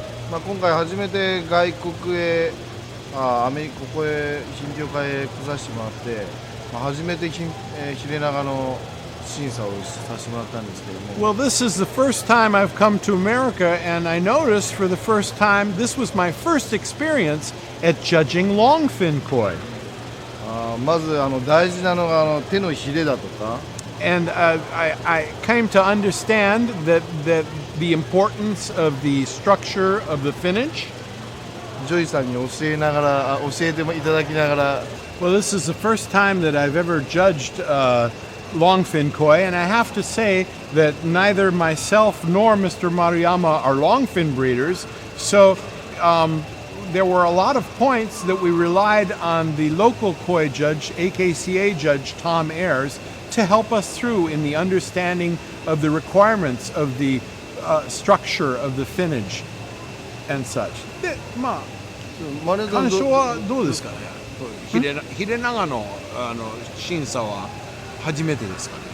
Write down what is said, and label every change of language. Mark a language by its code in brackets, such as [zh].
[ja] 今回初めて外国へアメリカここへ品評会へ来させてもらって、初めてヒレナガの審査をさせてもらったんですけども。 [en] Well, this is the first time I've come to America, and I noticed for the first time this was my first experience at judging longfin koi. [ja] まず大事なのが手のヒレだとか [en] And I came to understand that the importance of the structure of the finish. [ja] ジョイさんに教えていただきながら [en] Well, this is the first time that I've ever judged longfin koi, and I have to say that neither myself nor Mr. Maruyama are longfin breeders, so there were a lot of points that we relied on the local koi judge, AKCA judge Tom Ayers, to help us through in the understanding of the requirements of the structure of the finnage and such. [ja] マネさん鑑賞はどうですかね。ヒレナガの審査は初めてですかね。